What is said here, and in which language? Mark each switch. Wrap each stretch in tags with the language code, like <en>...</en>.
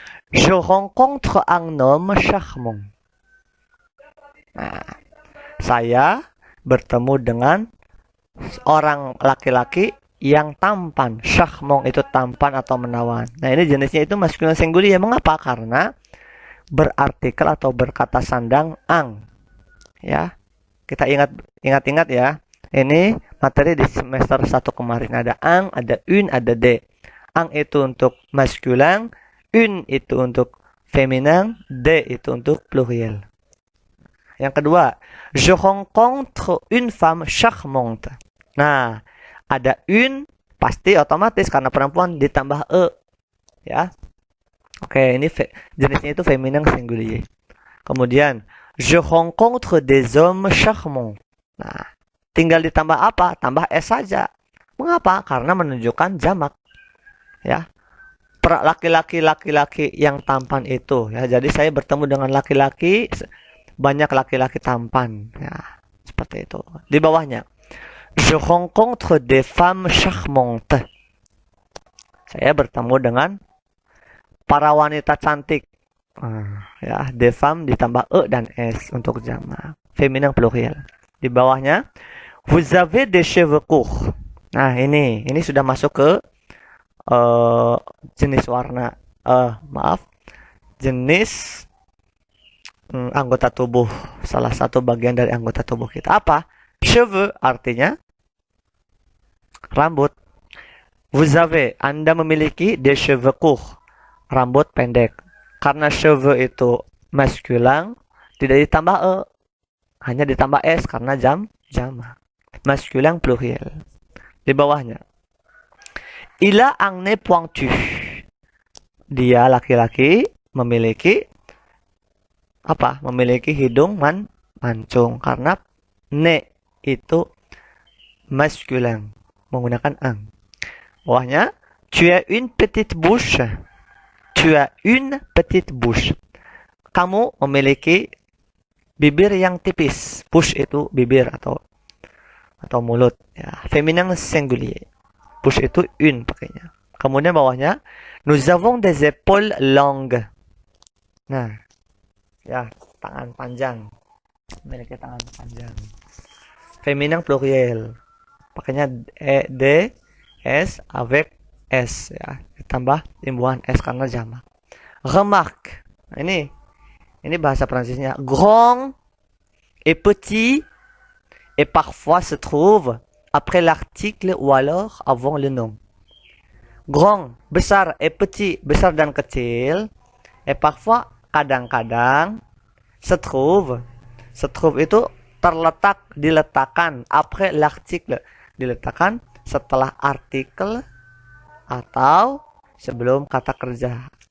<fr>Je rencontre un homme charmant.</fr> <id>Nah, saya bertemu dengan orang laki-laki yang tampan. Charmant itu tampan atau menawan. Nah, ini jenisnya itu maskulin singulier. Mengapa? Karena berartikel atau berkata sandang ang. Ya. Kita ingat ya. Ini materi di semester 1 kemarin, ada ang, ada une, ada de. Ang itu untuk maskulin, une itu untuk feminin, de itu untuk pluriel. Yang kedua,</id> <fr>je rencontre une femme charmante.</fr> <id>Nah, ada une pasti otomatis karena perempuan ditambah e. Ya. Oke, ini jenisnya itu feminin singulier. Kemudian,</id> <fr>je rencontre des hommes charmants.</fr> <id>Nah, tinggal ditambah apa? Tambah s saja. Mengapa? Karena menunjukkan jamak. Ya. Laki-laki yang tampan itu ya. Jadi saya bertemu dengan laki-laki, banyak laki-laki tampan ya. Seperti itu. Di bawahnya,</id> <fr>je rencontre des femmes charmantes.</fr> <id>Saya bertemu dengan para wanita cantik. Ya,</id> <fr>des femmes</fr> <id>ditambah e dan s untuk jamak. Feminin pluriel. Di bawahnya,</id> <fr>vous avez des cheveux courts.</fr> <id>Nah, ini sudah masuk ke jenis warna. Jenis anggota tubuh. Salah satu bagian dari anggota tubuh kita. Apa? Cheveux artinya rambut.</id> <fr>Vous avez,</fr> <id>Anda memiliki</id> <fr>des cheveux courts.</fr> <id>Rambut pendek. Karena cheveux itu maskulin, tidak ditambah e. Hanya ditambah s karena jamak. Masculin pluriel. Di bawahnya,</id> <fr>il a un nez pointu.</fr> <id>Dia laki-laki memiliki apa? Memiliki hidung mancung. Karena ne itu masculin menggunakan ang. Bawahnya,</id> <fr>tu as une petite bouche. Tu as une petite bouche.</fr> <id>Kamu memiliki bibir yang tipis. Bouche itu bibir atau mulut. Ya, feminin singulier. Bouche itu une pakainya. Kemudian bawahnya,</id> <fr>nous avons des épaules longues.</fr> <id>Nah, ya, tangan panjang. Memiliki tangan panjang. Feminin pluriel. Pakainya d, s,</id> <fr>avec s.</fr> <id>Ya, ditambah timbuhan s karena jamak. Remarque. Nah, ini bahasa Prancisnya.</id> <fr>Grand et petit et parfois se trouve après l'article ou alors avant le nom.</fr> <id>Grand, besar,</id> <fr>et petit,</fr> <id>besar dan kecil.</id> <fr>Et parfois,</fr> <id>kadang-kadang,</id> <fr>se trouve. Se trouve</fr> <id>itu terletak, diletakkan.</id> <fr>Après l'article,</fr> <id>diletakkan setelah artikel atau sebelum kata kerja.</id>